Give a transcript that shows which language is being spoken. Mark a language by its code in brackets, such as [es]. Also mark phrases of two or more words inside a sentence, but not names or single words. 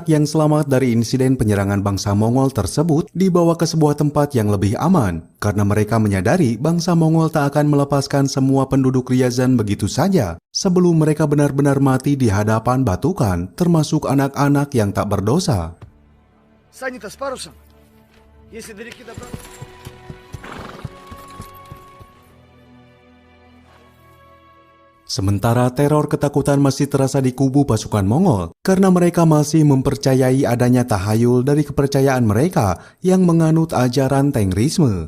[id] yang selamat dari insiden penyerangan bangsa Mongol tersebut dibawa ke sebuah tempat yang lebih aman, karena mereka menyadari bangsa Mongol tak akan melepaskan semua penduduk Ryazan begitu saja sebelum mereka benar-benar mati di hadapan Batukan, termasuk anak-anak yang tak berdosa. [ru] Сани-то с парусом. Если до реки добраться... [id] Sementara teror ketakutan masih terasa di kubu pasukan Mongol karena mereka masih mempercayai adanya tahayul dari kepercayaan mereka yang menganut ajaran Tengrisme.